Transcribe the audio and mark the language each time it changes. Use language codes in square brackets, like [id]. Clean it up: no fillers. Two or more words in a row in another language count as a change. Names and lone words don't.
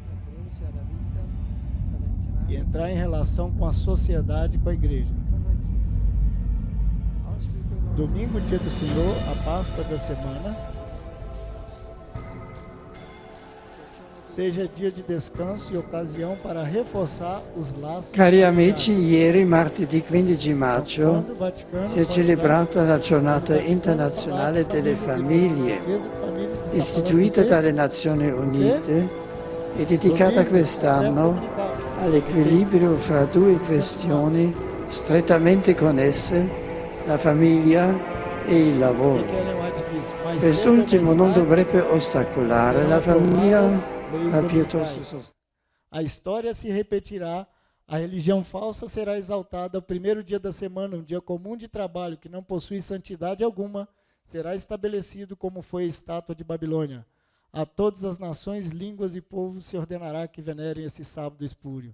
[pt] E entrar em relação com a sociedade e com a igreja. Domingo, dia do Senhor, a Páscoa da semana, seja dia de descanso e ocasião para reforçar os laços. [it] Cari amici, ieri, martedì 15 maggio, si è celebrata la giornata internazionale delle famiglie, istituita dalle Nazioni Unite e dedicata quest'anno all'equilibrio fra due questioni strettamente connesse, la famiglia e il lavoro. Quest'ultimo non dovrebbe ostacolare la famiglia. [pt] A história se repetirá, a religião falsa será exaltada, o primeiro dia da semana, um dia comum de trabalho que não possui santidade alguma, será estabelecido como foi a estátua de Babilônia. A todas as nações, línguas e povos se ordenará que venerem esse sábado espúrio.